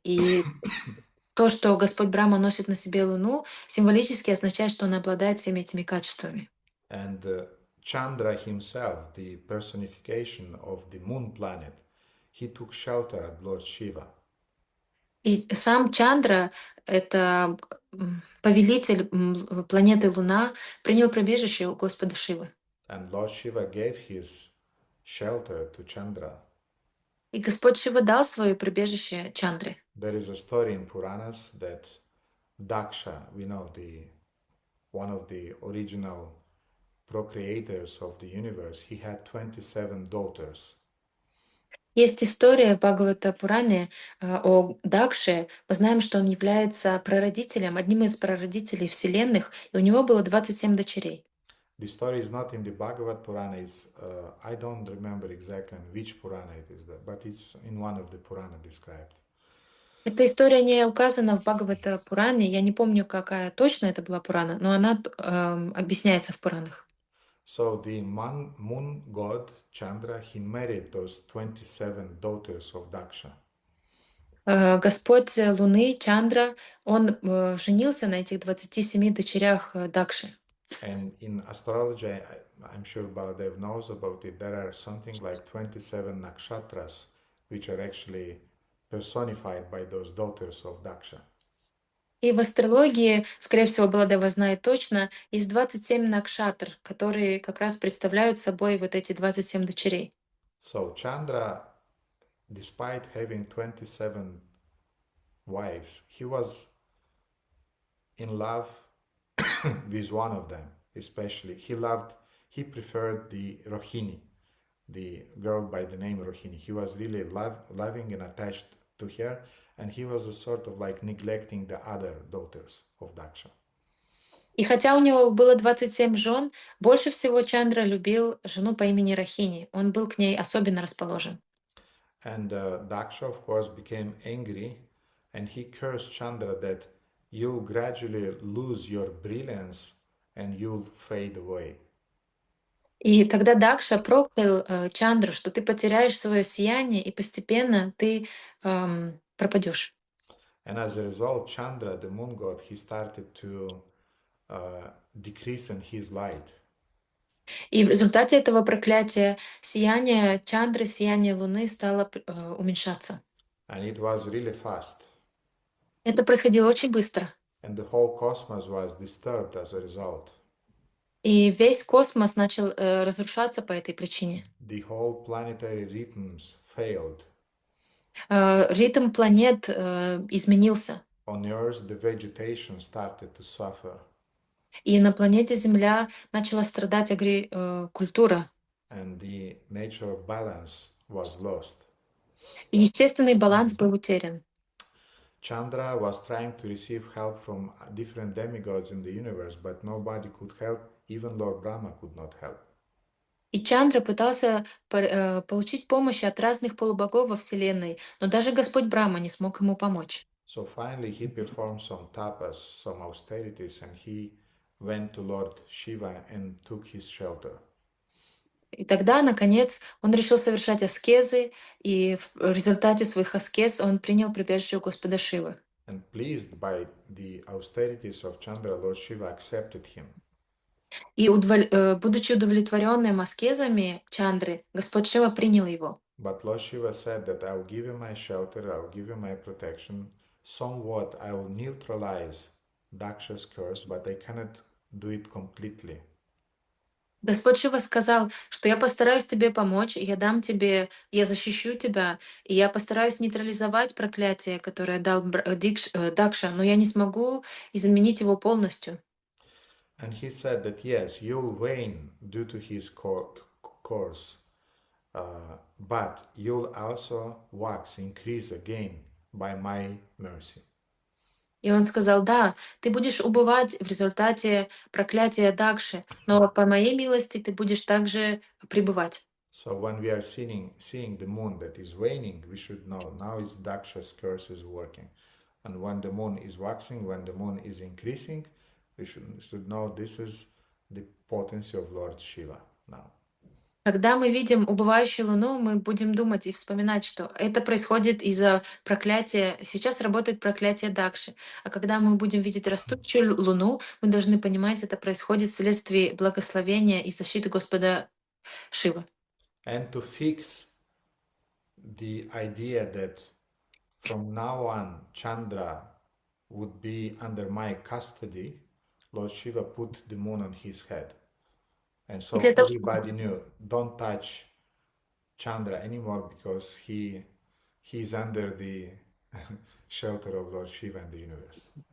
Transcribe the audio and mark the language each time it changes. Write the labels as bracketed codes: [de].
[ru] И то, что Господь Брахма носит на себе Луну, символически означает, что он обладает всеми этими качествами. [en] And Chandra himself, the personification of the moon planet, he took shelter at Lord Shiva. [ru] И сам Чандра, это повелитель планеты Луна, принял прибежище у Господа Шивы. [en] And Lord Shiva gave his shelter to Chandra. [ru] И Господь Шива дал свое прибежище Чандре. [en] There is a story in Puranas that Daksha, we know one of the original procreators of the universe, he had 27 daughters. [ru] Есть история в Бхагавата Пуране о Дакше. Мы знаем, что он является прародителем, одним из прародителей вселенных, и у него было 27 дочерей. [en] The story is not in the Bhagavad Purana. I don't remember exactly in which Purana it is, but it's in one of the Purana described. [ru] Эта история не указана в Бхагавата Пуране. Я не помню, какая точно это была Пурана, но она объясняется в Пуранах. [en] So the moon god Chandra, he married those 27 daughters of Daksha. [ru] Господь Луны, Чандра, он женился на этих 27 дочерях Дакши. [en] And in astrology, I'm sure Baladev knows about it, there are something like 27 nakshatras, which are actually personified by those daughters of Daksha. [ru] И в астрологии, скорее всего, Баладева знает точно, есть 27 накшатр, которые как раз представляют собой вот эти 27 дочерей. [en] So Chandra, despite having 27 wives, he was in love with one of them, especially. He preferred the Rohini, the girl by the name Rohini. He was really loving and attached to her, and he was a sort of like neglecting the other daughters of Daksha. [ru] И хотя у него было 27 жен, больше всего Чандра любил жену по имени Рахини. Он был к ней особенно расположен. [en] And Daksha, of course, became angry, and he cursed Chandra that you'll gradually lose your brilliance and you'll fade away. [ru] И тогда Дакша проклял Чандру, что ты потеряешь свое сияние, и постепенно ты пропадешь. [en] And as a result, Chandra, the moon god, he started to decrease in his light. [ru] И в результате этого проклятия сияние Чандры, сияние Луны стало уменьшаться. [en] And it was really fast. [ru] Это происходило очень быстро. [en] And the whole cosmos was disturbed as a result. [ru] И весь космос начал разрушаться по этой причине. [en] The whole planetary rhythms failed. [ru] Ритм планет изменился. [en] On Earth, the vegetation started to suffer. [ru] И на планете Земля начала страдать культура. [en] And the natural balance was lost. [ru] И естественный баланс был утерян. [en] Chandra was trying to receive help from different demigods in the universe, but nobody could help. Even Lord Brahma could not help. [ru] И Чандра пытался получить помощь от разных полубогов во Вселенной, но даже Господь Брахма не смог ему помочь. [en] So finally he performed some tapas, some austerities, and he went to Lord Shiva and took his shelter. [ru] И тогда, наконец, он решил совершать аскезы, и в результате своих аскез он принял прибежище у Господа Шивы. [en] And pleased by the austerities of Chandra, Lord Shiva accepted him. [ru] И будучи удовлетворенным аскезами Чандры, Господь Шива принял его. [en] But Lord Shiva said that I'll give you my shelter, I'll give you my protection. Somewhat I will neutralize Daksha's curse, but I cannot do it completely. [ru] Господь Шива сказал, что я постараюсь тебе помочь, я защищу тебя, и я постараюсь нейтрализовать проклятие, которое дал Дакша, но я не смогу изменить его полностью. [en] And he said that yes, you'll wane due to his course, but you'll also wax, increase again by my mercy. [ru] И он сказал, да, ты будешь убывать в результате проклятия Дакши, но по моей милости ты будешь также пребывать. [en] So when we are seeing the moon that is waning, we should know now it's Daksha's curse is working. And when the moon is waxing, when the moon is increasing, we should know this is the potency of Lord Shiva now. [ru] Когда мы видим убывающую луну, мы будем думать и вспоминать, что это происходит из-за проклятия. Сейчас работает проклятие Дакши. А когда мы будем видеть растущую луну, мы должны понимать, это происходит вследствие благословения и защиты Господа Шивы. [en] And to fix the idea that from now on Chandra would be under my custody, Lord Shiva put the moon on his head. And so [ru] И для того, [en] everybody knew, don't touch Chandra anymore because he's under the shelter of Lord Shiva and the universe.